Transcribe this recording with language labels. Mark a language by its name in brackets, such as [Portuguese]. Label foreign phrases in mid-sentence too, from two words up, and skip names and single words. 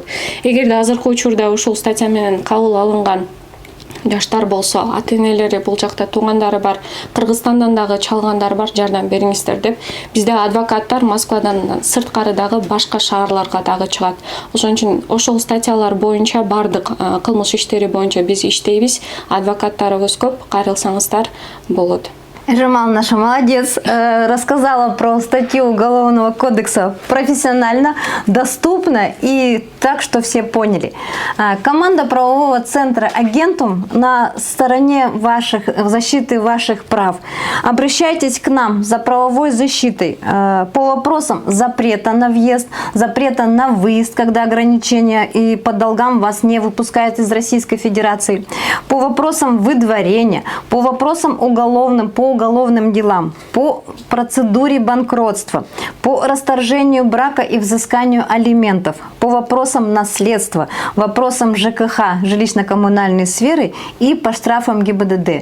[Kyrgyz] Эгерде азыркы учурда ушул статья менен кабыл алынган жаштар болсо, ата-энелери бул жакта туугандары бар, Кыргызстандан дагы чалгандар бар, жардам бериңиздер деп, бизде адвокаттар Москвадан сырткары дагы башка шаарларга дагы чыгат. Ошон үчүн ошол статьялар боюнча бардык кылмыш иштери боюнча биз иштейбиз. Адвокаттарыбыз көп, кайрылсаңыздар болот. [Russian] Жамал наша молодец, рассказала про статью Уголовного кодекса профессионально, доступно и так, что все поняли. Команда правового центра Агентум на стороне защиты ваших прав. Обращайтесь к нам за правовой защитой по вопросам запрета на въезд, запрета на выезд, когда ограничения и по долгам вас не выпускают из Российской Федерации, по вопросам выдворения, по вопросам уголовным, по уголовным делам, по процедуре банкротства, по расторжению брака и взысканию алиментов, по вопросам наследства, вопросам ЖКХ, жилищно-коммунальной сферы и по штрафам ГИБДД.